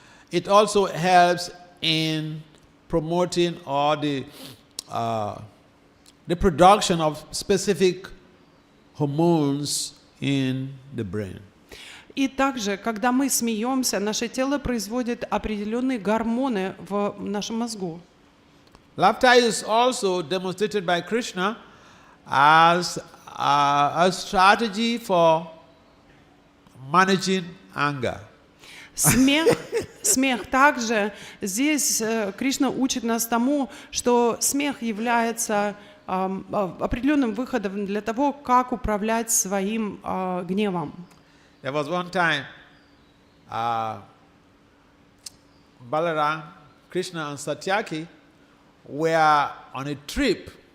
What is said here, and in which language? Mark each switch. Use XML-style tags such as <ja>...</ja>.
<en>It also helps in promoting or the production of specific hormones in the brain.</en> <ru>И также, когда мы смеемся, наше тело производит определенные гормоны в нашем мозгу.</ru> <en>Laughter is also demonstrated by Krishna as a strategy for managing anger.</en> <ru>Смех также, здесь Кришна учит нас тому, что смех является определенным выходом для того, как управлять своим гневом.</ru> <en>There was one time Balaram, Krishna and Satyaki were on a trip.</en>